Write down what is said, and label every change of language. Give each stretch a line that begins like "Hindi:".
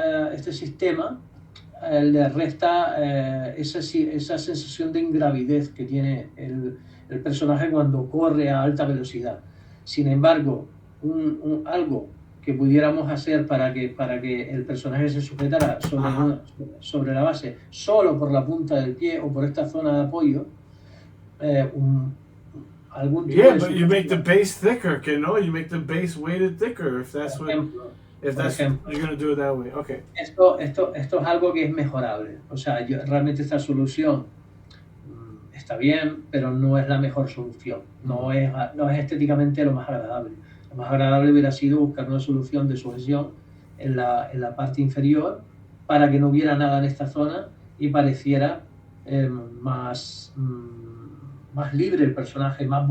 Spanish: este sistema le resta esa sensación de ingravidez que tiene el personaje cuando corre a alta velocidad. Sin embargo, algo que pudiéramos hacer para que el personaje se sujetara sobre la base solo por la punta del pie o por esta zona de apoyo, algún tipo
English: but you make the base thicker, no? You make the base weighted thicker if that's what you're going to do it that way. Okay.
Spanish: Esto es algo que es mejorable. O sea, realmente esta solución está bien, pero no es la mejor solución. No es estéticamente lo más agradable. Lo más agradable hubiera sido buscar una solución de sujeción en la parte inferior para que no hubiera nada en esta zona y pareciera más libre el personaje.